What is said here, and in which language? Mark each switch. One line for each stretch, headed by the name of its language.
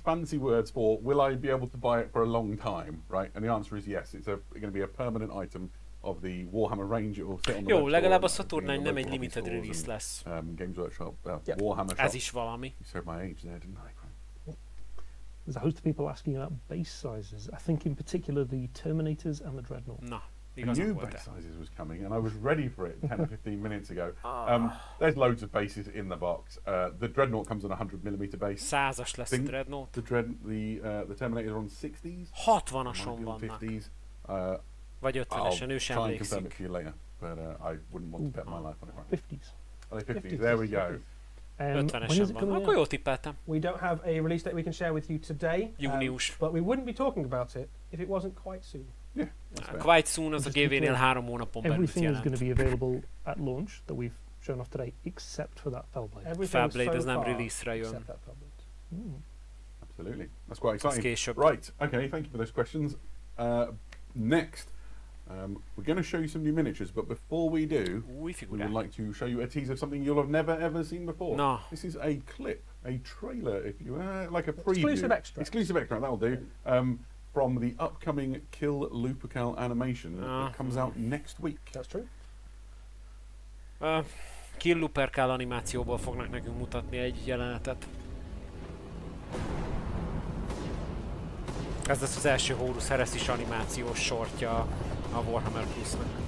English: Fancy words for will I be able to buy it for a long time, right? And the answer is yes. It's going to be a permanent item of the Warhammer range. It will sit on the
Hungarian: jó, legalább a Saturn nem egy limited release lesz.
English: Games Workshop, Warhammer
Hungarian: Ez is valami.
English: You said my age there, didn't I? There's a host of people asking about base sizes. I think in particular the Terminators and the Dreadnought.
Hungarian: Na,
English: I knew base sizes was coming, and I was ready for it 10 or 15 minutes ago. There's loads of bases in the box. The Dreadnought comes on a 100mm base.
Hungarian: 100-as lesz a Dreadnought.
English: The Terminator on 60s.
Hungarian: 60-ason vannak.
English: 50s.
Hungarian: Vagy 50-esen, ő sem emlékszik.
English: I'll try and confirm it for you later, but I wouldn't want to bet my life on it right now. 50s. Are they 50s? There we go.
Hungarian: 50-esen van. Akkor jól tippeltem.
English: We don't have a release date we can share with you today.
Hungarian: Június.
English: But we wouldn't be talking about it if it wasn't quite soon. Yeah. Quite soon
Hungarian: az a GV-nél 3 hónapon belül jelent.
English: Everything is going to be available at launch that we've shown off today, except for that Fellblade.
Hungarian: Fellblade az nem release-re jön.
English: Absolutely. That's quite exciting. Right. Okay. Thank you for those questions. Next, we're going to show you some new miniatures, but before we do, we would like to show you a teaser of something you'll have never ever seen before. No. This is a clip, a trailer, if you like a preview. Exclusive extra. Exclusive extra. That'll do. From the upcoming Kill Lupercal animation that comes out next week. That's true.
Hungarian: Kill Lupercal animációból fognak nekünk mutatni egy jelenetet. Ez lesz az első Horus Heresy animációs sortja a Warhammer Plus-nak.